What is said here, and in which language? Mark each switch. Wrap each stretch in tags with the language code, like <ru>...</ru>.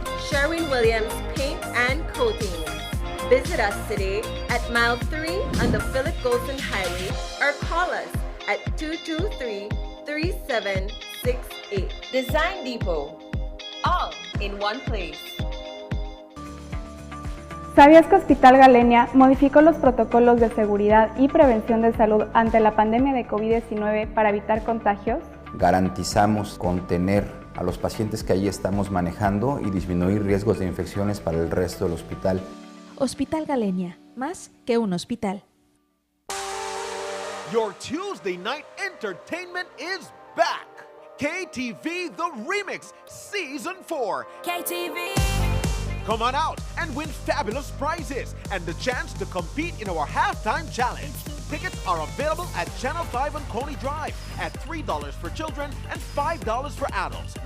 <en>Sherwin-Williams Paint and Coatings. Visit us today at Mile 3 on the Philip Golson Highway or call us at 223-3768. Design Depot, all in one place.</en> <es>¿Sabías que Hospital Galenia modificó los protocolos de seguridad y prevención de salud ante la pandemia de COVID-19 para evitar contagios? Garantizamos contener a los pacientes que allí estamos manejando y disminuir riesgos de infecciones para el resto del hospital. Hospital Galenia, más que un hospital.</es> <en>Your Tuesday night entertainment is back. KTV The Remix Season 4. KTV! Come on out and win fabulous prizes and the chance to compete in our halftime challenge. Tickets are available at Channel 5 on Coney Drive at $3 for children and $5 for adults.</en>